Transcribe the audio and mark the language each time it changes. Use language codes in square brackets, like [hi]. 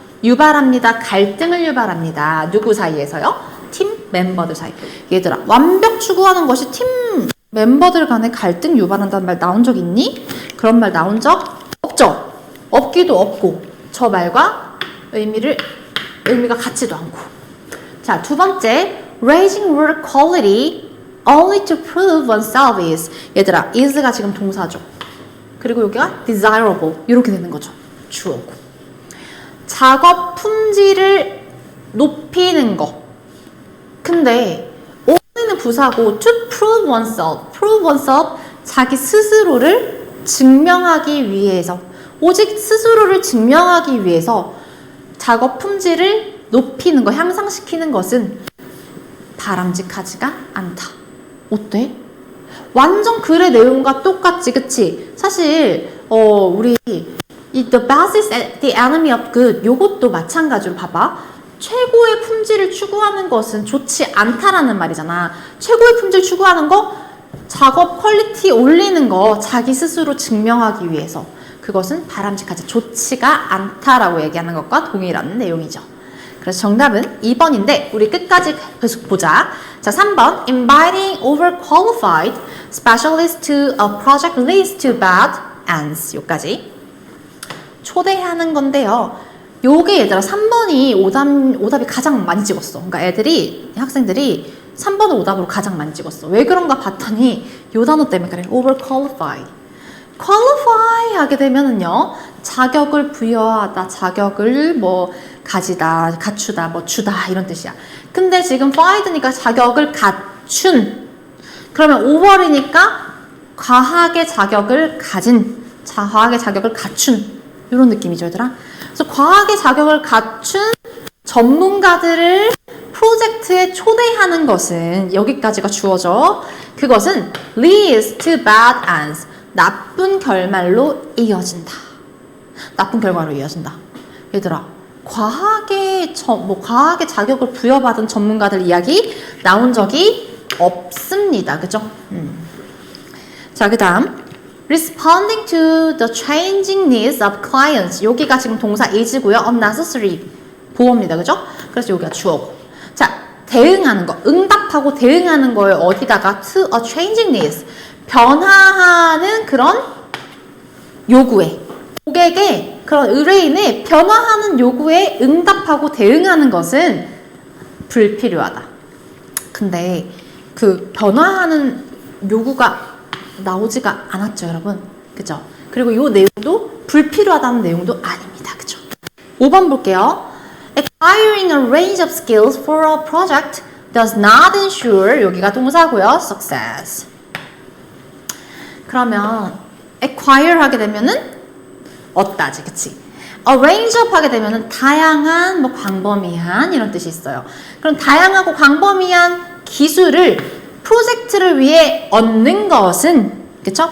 [ko] 유발합니다. 갈등을 유발합니다. 누구 사이에서요? 팀 멤버들 사이. 얘들아, 완벽 추구하는 것이 팀 멤버들 간에 갈등 유발한다는 말 나온 적 있니? 그런 말 나온 적 없죠? 없기도 없고 저 말과 의미가 같지도 않고. [en] 자, [ko] 두 번째, [en] raising work quality only to prove oneself is. [ko] 얘들아, is가 지금 동사죠. 그리고 여기가 desirable 이렇게 되는 거죠. 주어고. 작업 품질을 높이는 거. 근데 only는 부사고 [en] to prove oneself [ko] 자기 스스로를 증명하기 위해서, 오직 스스로를 증명하기 위해서 작업 품질을 높이는 거, 향상시키는 것은 바람직하지가 않다. 어때? 완전 글의 내용과 똑같지, 그치? 사실 우리 [en] The best is the enemy of good [ko] 요것도 마찬가지로 봐봐. 최고의 품질을 추구하는 것은 좋지 않다라는 말이잖아. 최고의 품질 추구하는 거, 작업 퀄리티 올리는 거 자기 스스로 증명하기 위해서 그것은 바람직하지 좋지가 않다라고 얘기하는 것과 동일한 내용이죠. 그래서 정답은 2번인데 우리 끝까지 계속 보자. [en] 자, 3번 inviting overqualified specialists to a project leads to bad ends. [ko] 요까지 초대하는 건데요. 요게 얘들아 3번이 오답이 가장 많이 찍었어. 그러니까 학생들이 3번을 오답으로 가장 많이 찍었어. 왜 그런가 봤더니 요 단어 때문에 그래. [en] overqualified. [ko] qualify 하게 되면은요, 자격을 부여하다, 자격을 뭐 가지다, 갖추다, 뭐 주다 이런 뜻이야. 근데 지금 fied니까 자격을 갖춘. 그러면 over이니까 과하게 자격을 가진, 과하게 자격을 갖춘 이런 느낌이죠, 얘들아. 그래서 과하게 자격을 갖춘 전문가들을 프로젝트에 초대하는 것은 여기까지가 주어져. 그것은 [en] leads to bad ends. [ko] 나쁜 결말로 이어진다. 나쁜 결과로 이어진다. 얘들아, 과하게 자격을 부여받은 전문가들 이야기 나온 적이 없습니다. [en] 그죠? 자, [ko] 그 다음 [en] responding to the changing needs of clients. [ko] 여기가 지금 동사 is고요. unnecessary 보어입니다. 그죠? 그래서 여기가 주어고. 자, 대응하는 거. 응답하고 대응하는 거에 어디다가 [en] to a changing needs. [ko] 변화하는 그런 요구에, 고객의 그런 의뢰인의 변화하는 요구에 응답하고 대응하는 것은 불필요하다. 근데 그 변화하는 요구가 나오지가 않았죠, 여러분. 그죠? 그리고 이 내용도 불필요하다는 내용도 아닙니다. 그죠? 5번 볼게요. [en] Acquiring a range of skills for a project does not ensure, [ko] 여기가 동사고요. [en] Success. [ko] 그러면 acquire 하게 되면은 얻다지, 그치? arrange up 하게 되면은 다양한, 뭐 광범위한 이런 뜻이 있어요. 그럼 다양하고 광범위한 기술을 프로젝트를 위해 얻는 것은, 그쵸?